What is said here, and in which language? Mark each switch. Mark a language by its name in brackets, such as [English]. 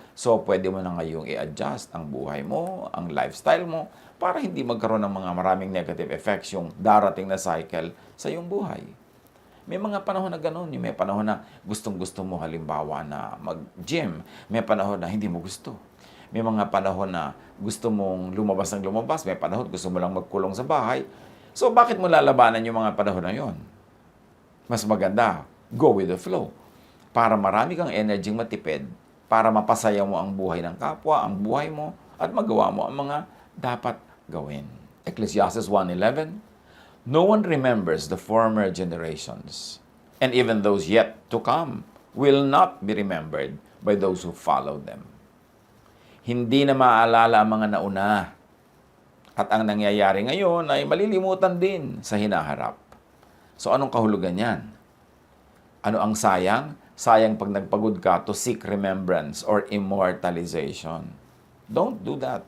[Filipino] So pwede mo na ngayong i-adjust ang buhay mo, ang lifestyle mo, para hindi magkaroon ng mga maraming negative effects yung darating na cycle sa iyong buhay. May mga panahon na gano'n. May panahon na gustong-gusto mo halimbawa na mag-gym. May panahon na hindi mo gusto. May mga panahon na gusto mong lumabas ng lumabas. May panahon gusto mo lang magkulong sa bahay. So bakit mo lalabanan yung mga panahon na yon? Mas maganda, [English] go with the flow. [Filipino] Para marami kang energy matipid, para mapasaya mo ang buhay ng kapwa, ang buhay mo, at magawa mo ang mga dapat gawin. Ecclesiastes 1:11, [English] No one remembers the former generations, and even those yet to come will not be remembered by those who follow them. [Filipino] Hindi na maaalala ang mga nauna, at ang nangyayari ngayon ay malilimutan din sa hinaharap. So anong kahulugan yan? Ano ang sayang? Sayang pag nagpagod ka [English] to seek remembrance or immortalization. Don't do that.